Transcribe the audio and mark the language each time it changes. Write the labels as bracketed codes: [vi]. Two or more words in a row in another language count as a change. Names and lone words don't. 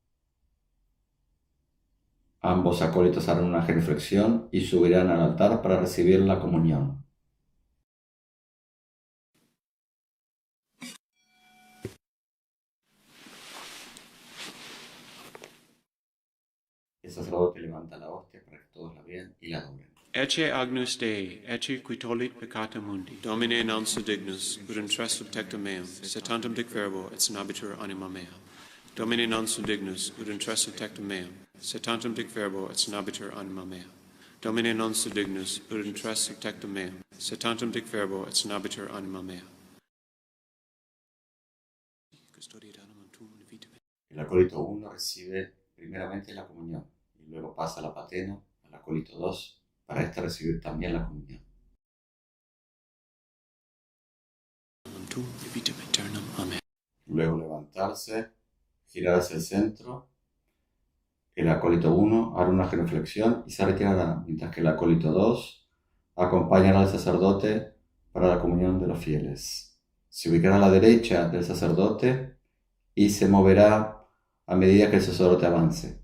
[es] Ambos acólitos harán una genuflexión y subirán al altar para recibir la comunión. El sacerdote levanta la hostia para que todos la vean y la adoren. [la] Ecce agnus Dei, ecce qui tollit peccata mundi. Domine non sum dignus, ut intresso tectum meum, sed tantum dic verbo et sanabitur anima mea. Domine non sum dignus, ut intresso tectum meum, sed tantum dic verbo et sanabitur anima mea. Domine non sum dignus, ut intresso tectum meum, sed tantum dic verbo et sanabitur anima mea. Custodiet animam tuum in vita mea. [es] El acólito 1 recibe primeramente la comunión y luego pasa la patena al acólito 2 para recibir también la comunión. [la] Tuum in vitam aeternam. Amen. [es] Luego levantarse, girar hacia el centro. El acólito 1 hará una genuflexión y se retirará, mientras que el acólito 2 acompañará al sacerdote para la comunión de los fieles. Se ubicará a la derecha del sacerdote y se moverá a medida que el sacerdote avance.